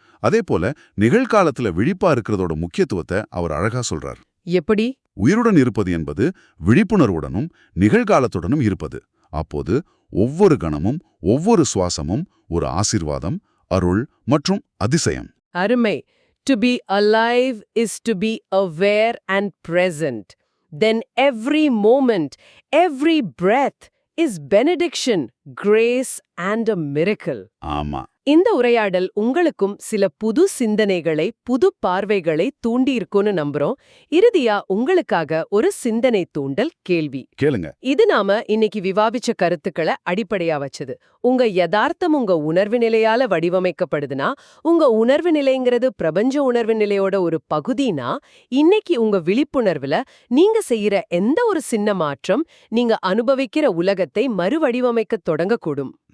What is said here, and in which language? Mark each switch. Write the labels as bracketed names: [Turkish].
[Tamil] அதே போல நிகழ்காலத்துல விழிப்பா இருக்கிறதோட முக்கியத்துவத்தை அவர் அழகா சொல்றார். எப்படி? உயிருடன் இருப்பது என்பது விழிப்புணர்வுடனும் நிகழ்காலத்துடனும் இருப்பது. அப்போது ஒவ்வொரு கணமும் ஒவ்வொரு சுவாசமும் ஒரு ஆசீர்வாதம், அருள் மற்றும் அதிசயம். அருமை. [English] To be alive is to be aware and present. Then every moment, every breath is benediction, grace and a miracle. [Tamil] ஆமா, இந்த உரையாடல் உங்களுக்கும் சில புது சிந்தனைகளை, புது பார்வைகளை தூண்டியிருக்கும்னு நம்புறோம். இறுதியா உங்களுக்காக ஒரு சிந்தனை தூண்டல் கேள்வி. கேளுங்க. இது நாம இன்னைக்கு விவாதிச்ச கருத்துக்களை அடிப்படையா வச்சது. உங்க யதார்த்தம் உங்க உணர்வு நிலையால வடிவமைக்கப்படுதுன்னா, உங்க உணர்வு நிலைங்கிறது பிரபஞ்ச உணர்வு நிலையோட ஒரு பகுதினா, இன்னைக்கு உங்க விழிப்புணர்வுல நீங்க செய்யற எந்த ஒரு சின்ன மாற்றம் நீங்க அனுபவிக்கிற உலகத்தை மறுவடிவமைக்க தொடங்கக்கூடும்.